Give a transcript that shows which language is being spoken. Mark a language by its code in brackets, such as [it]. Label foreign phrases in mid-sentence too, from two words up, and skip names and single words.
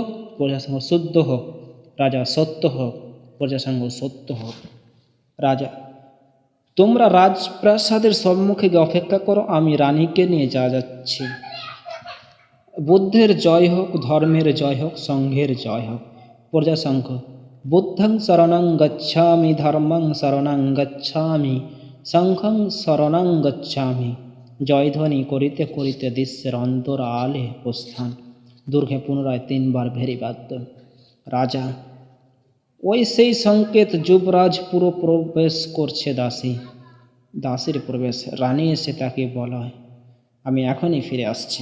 [bn] প্রজাসংঘ, শুদ্ধ হোক। রাজা, সত্য হোক। প্রজাসংঘ, সত্য হোক। রাজা, তোমরা রাজপ্রাসাদের সম্মুখে গিয়ে অপেক্ষা করো, আমি রানীকে নিয়ে যাচ্ছি। বুদ্ধের জয় হোক, ধর্মের জয় হোক, সংঘের জয় হোক। প্রজাসংঘ, [pi] বুদ্ধং শরণং গচ্ছামি, ধর্মং শরণং গচ্ছামি, সংঘং শরণং গচ্ছামি। [bn] জয়ধ্বনি করিতে করিতে দৃশ্যের অন্তরালে প্রস্থান। দুর্গে পুনরায় 3 বার ভেরিবাদ্য। রাজা, ওই সেই সংকেত, যুবরাজ পুরো প্রবেশ করছে। দাসীর প্রবেশ। রানী এসে তাকে বলয়, আমি এখনই ফিরে আসছি।